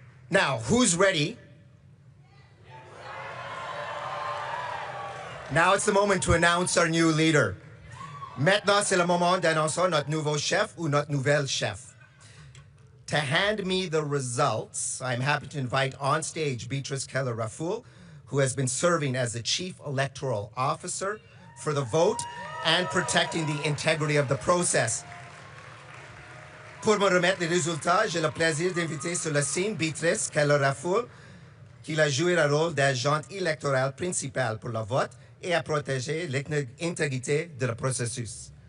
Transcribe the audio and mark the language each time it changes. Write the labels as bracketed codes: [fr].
[en] Now, who's ready? Now it's the moment to announce our new leader. [fr] Maintenant, c'est le moment d'annoncer notre nouveau chef ou notre nouvelle chef. [en] To hand me the results, I'm happy to invite on stage Beatrice Keller-Rafoul, who has been serving as the Chief Electoral Officer for the vote and protecting the integrity of the process. [fr] Pour me remettre les résultats, j'ai le plaisir d'inviter sur la scène Beatrice Keller-Rafoul, qui a joué le rôle d'agente électorale principale pour le vote et a protégé l'intégrité de le processus.